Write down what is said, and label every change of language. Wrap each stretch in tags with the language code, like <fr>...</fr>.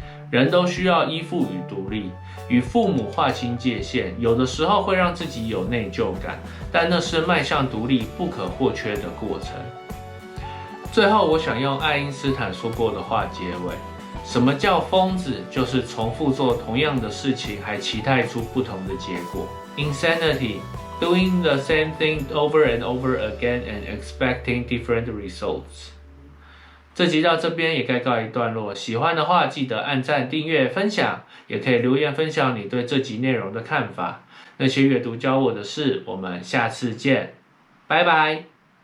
<zh>人都需要依附与独立，与父母划清界限，有的时候会让自己有内疚感，但那是迈向独立不可或缺的过程。最后，我想用爱因斯坦说过的话结尾：什么叫疯子？就是重复做同样的事情，还期待出不同的结果。</zh> <en>Insanity, doing the same thing over and over again and expecting different results.</en> <zh>这集到这边也该告一段落，喜欢的话记得按赞、订阅、分享，也可以留言分享你对这集内容的看法。那些阅读教我的事，我们下次见，拜拜。</zh>